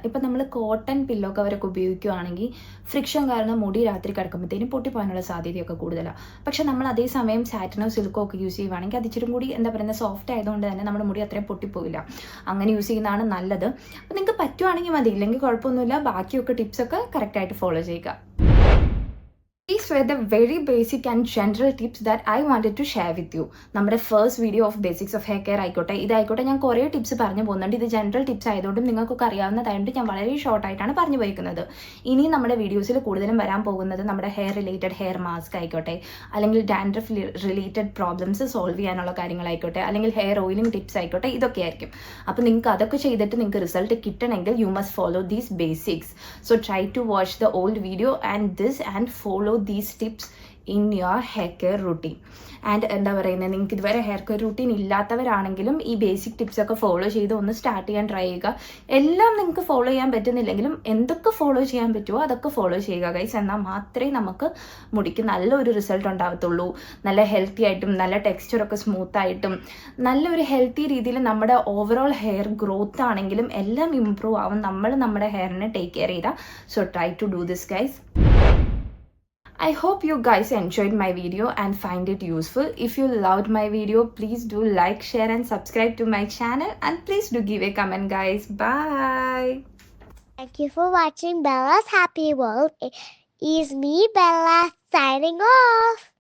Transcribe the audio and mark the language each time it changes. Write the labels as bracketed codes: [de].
[ml] ഇപ്പം നമ്മൾ cotton pillow കവറൊക്കെ ഉപയോഗിക്കുകയാണെങ്കിൽ ഫ്രിക്ഷൻ കാരണം മുടി രാത്രി കിടക്കുമ്പോഴത്തേനും പൊട്ടിപ്പോകാനുള്ള സാധ്യതയൊക്കെ കൂടുതലാണ്. പക്ഷെ നമ്മൾ അതേസമയം സാറ്റിനോ സിൽക്കോ ഒക്കെ യൂസ് ചെയ്യുവാണെങ്കിൽ അത് ഇച്ചിരി കൂടി എന്താ പറയുന്നത് സോഫ്റ്റ് ആയതുകൊണ്ട് തന്നെ നമ്മുടെ മുടി അത്രയും പൊട്ടിപ്പോയില്ല. അങ്ങനെ യൂസ് ചെയ്യുന്നതാണ് നല്ലത്. അപ്പം നിങ്ങൾക്ക് പറ്റുവാണെങ്കിൽ മതി, ഇല്ലെങ്കിൽ കുഴപ്പമൊന്നുമില്ല. ബാക്കിയൊക്കെ ടിപ്സൊക്കെ കറക്റ്റായിട്ട് ഫോളോ ചെയ്യുക. [en] These were the very basic and general tips that I wanted to share with you. [ml] നമ്മുടെ first video of basics of hair care ആയിക്കോട്ടെ, ഇതായിക്കോട്ടെ, ഞാൻ കുറേ ടിപ്സ് പറഞ്ഞു പോകുന്നുണ്ട്. ഇത് ജനറൽ ടിപ്സ് ആയതുകൊണ്ടും നിങ്ങൾക്കൊക്കെ അറിയാവുന്നതായതുകൊണ്ട് ഞാൻ വളരെ ഷോർട്ടായിട്ടാണ് പറഞ്ഞു പോയിരിക്കുന്നത്. ഇനി നമ്മുടെ വീഡിയോസിൽ കൂടുതലും വരാൻ പോകുന്നത് നമ്മുടെ ഹെയർ റിലേറ്റഡ് ഹെയർ മാസ്ക് ആയിക്കോട്ടെ, അല്ലെങ്കിൽ ഡാൻഡ്രഫ് റിലേറ്റഡ് പ്രോബ്ലംസ് സോൾവ് ചെയ്യാനുള്ള കാര്യങ്ങളായിക്കോട്ടെ, അല്ലെങ്കിൽ ഹെയർ ഓയിലിംഗ് ടിപ്സ് ആയിക്കോട്ടെ, ഇതൊക്കെ ആയിരിക്കും. അപ്പോൾ നിങ്ങൾക്ക് അതൊക്കെ ചെയ്തിട്ട് നിങ്ങൾക്ക് റിസൾട്ട് കിട്ടണമെങ്കിൽ [en] You must follow these basics. So try to watch the old video and follow these tips in your hair care routine. [ml] And എന്താ പറയുന്നത്, നിങ്ങൾക്ക് ഇതുവരെ ഹെയർ കെയർ റൂട്ടീൻ ഇല്ലാത്തവരാണെങ്കിലും ഈ ബേസിക് ടിപ്സൊക്കെ ഫോളോ ചെയ്ത് ഒന്ന് സ്റ്റാർട്ട് ചെയ്യാൻ ട്രൈ ചെയ്യുക. എല്ലാം നിങ്ങൾക്ക് ഫോളോ ചെയ്യാൻ പറ്റുന്നില്ലെങ്കിലും എന്തൊക്കെ ഫോളോ ചെയ്യാൻ പറ്റുമോ അതൊക്കെ ഫോളോ ചെയ്യുക ഗൈസ്. എന്നാൽ മാത്രമേ നമുക്ക് മുടിക്ക് നല്ലൊരു റിസൾട്ട് ഉണ്ടാവത്തുള്ളൂ. നല്ല ഹെൽത്തി ആയിട്ടും നല്ല ടെക്സ്ചറൊക്കെ സ്മൂത്തായിട്ടും നല്ലൊരു ഹെൽത്തി രീതിയിൽ നമ്മുടെ ഓവറോൾ ഹെയർ ഗ്രോത്ത് ആണെങ്കിലും എല്ലാം ഇമ്പ്രൂവ് ആവും നമ്മൾ നമ്മുടെ ഹെയറിനെ ടേക്ക് കെയർ ചെയ്താൽ. [en] So try to do this guys. I hope you guys enjoyed my video and find it useful. If you loved my video, please do like, share and subscribe to my channel, and please do give a comment guys. Bye. Thank you for watching Bella's Happy World. It is me, Bella, signing off.